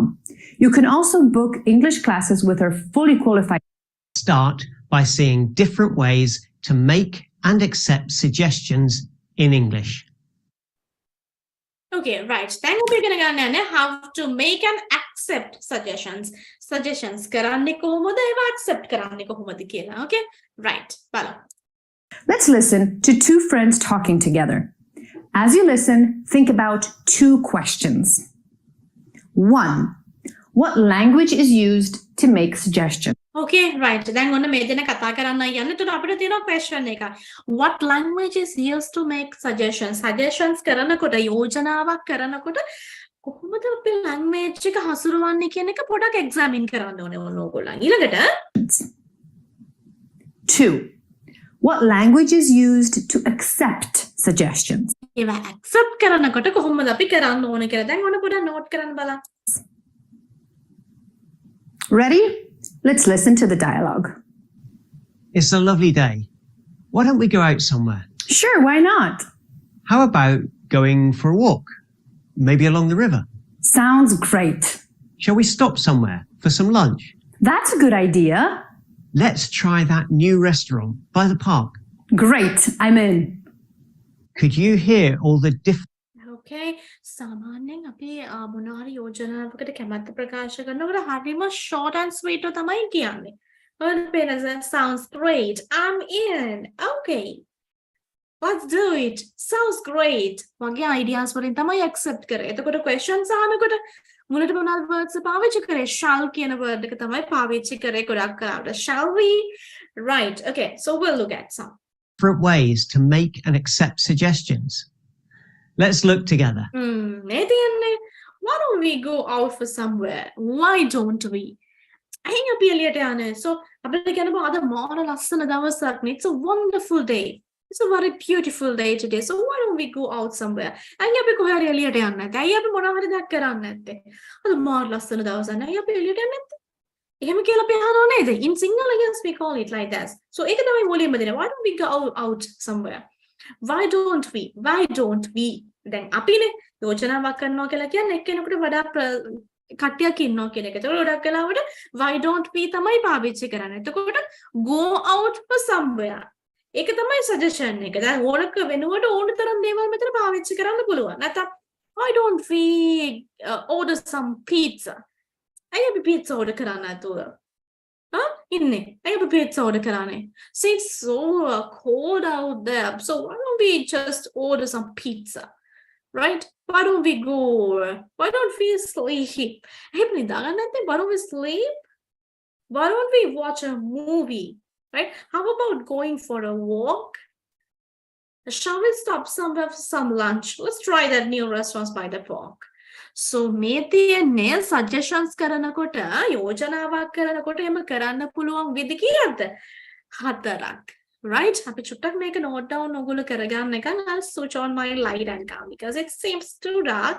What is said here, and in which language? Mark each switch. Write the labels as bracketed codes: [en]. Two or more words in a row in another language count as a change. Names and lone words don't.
[en] You can also book English classes with our fully qualified. Start by seeing different ways to make and accept suggestions in English. Okay, right. Then we're going to learn how to make and accept suggestions. [si] Suggestions කරන්නේ කොහොමද? ඒවා accept කරන්නේ කොහොමද කියලා. [en] Okay? Right. Follow. Let's listen to two friends talking together. As you listen, think about two questions. 1. What language is used to make suggestions? Okay, right. [si] දැන් ඔන්න මේ දෙන කතා කරන්න යන්න. එතකොට අපිට තියෙනවා question එක. [en] What language is used to make suggestions? [si] Suggestions කරනකොට යෝජනාවක් කරනකොට කොහොමද අපි language එක හසුරවන්නේ කියන එක පොඩක් examine කරන්න ඕනේ ඕගොල්ලන්. ඊළඟට [en] 2. What language is used to accept suggestions? [si] ඒවා accept කරනකොට කොහොමද අපි කරන්න ඕනේ කියලා. දැන් ඔන්න පොඩක් note කරන්න බලන්න. [en] Ready? Let's listen to the dialogue. It's a lovely day. Why don't we go out somewhere? Sure, why not? How about going for a walk? Maybe along the river? Sounds great. Shall we stop somewhere for some lunch? That's a good idea. Let's try that new restaurant by the park. Great, I'm in. Could you hear all the different [si] Okay, සාමාන්‍යයෙන් අපි මොනවාරි යෝජනාවකට කැමැත්ත ප්‍රකාශ කරනකොට හරිම [en] short and sweet [si] තමයි කියන්නේ. [en] Sounds great. I'm in. Okay. Let's do it. Sounds great. [si] වගේ ideas වලින් තමයි accept කරේ. එතකොට questions අහනකොට මුලට මොනවාද words පාවිච්චි කරේ? shall කියන word එක තමයි පාවිච්චි කරේ ගොඩක් කරාට. [en] Shall we? Right. Okay. So we'll look at some ways to make and accept suggestions? Let's look together. Why don't we go out for somewhere? Why don't we? [si] අයින් අපි එළියට යන්නේ. So අපිට කියනවා අද මාර ලස්සන දවසක් නේ. [en] It's a wonderful day. It's a very beautiful day today. So why don't we go out somewhere? [si] අයින් අපි කොහේ හරි එළියට යන්නේ නැත්te. අයින් අපි මොනවා හරි දෙයක් කරන්නේ නැත්te. අද මාර ලස්සන දවසක් නේ. අයින් අපි එළියට යන්නේ නැත්te. එහෙම කියලා අපි අහනවා නේද? [en] In Sinhala, yes, we call it like that. [si] So ඒක තමයි මුලින්ම දෙන්නේ. [en] Why don't we go out somewhere? Why don't we? Why don't we? [si] දැන් අපිනේ යෝජනාවක් කරනවා කියලා කියන්නේ එක්කෙනෙකුට වඩා කට්ටියක් ඉන්නවා කියන එක. ඒතකොට ගොඩක් වෙලාවට [en] why don't we [si] තමයි පාවිච්චි කරන්නේ. එතකොට [en] go out for somewhere. [si] ඒක තමයි suggestion එක. දැන් ඕනක වෙනුවට ඕන තරම් දේවල් මෙතන පාවිච්චි කරන්න පුළුවන්. [en] නැත්නම් why don't we order some pizza? [si] අයිය අපි [en] pizza order [si] කරන්න නැතුව. ඉන්නේ. අයිය අපි [en] pizza order [si] කරන්නේ. [en] See, it's so cold out there. So why don't we just order some pizza? Right? Why don't we go? Why don't we sleep? Why don't we sleep? Why don't we watch a movie? Right? How about going for a walk? Shall we stop somewhere for some lunch? Let's try that new restaurant by the park. [si] So මේ තියෙන්නේ suggestions කරනකොට යෝජනාවක් කරනකොට එහෙම කරන්න පුළුවන් විදි කීයක්ද? 4ක්. Right? අපි චුට්ටක් මේක [en] note down [si] ඔගොල්ලෝ කරගන්න එකන්. [en] I'll switch on my light and camera because it seems too dark.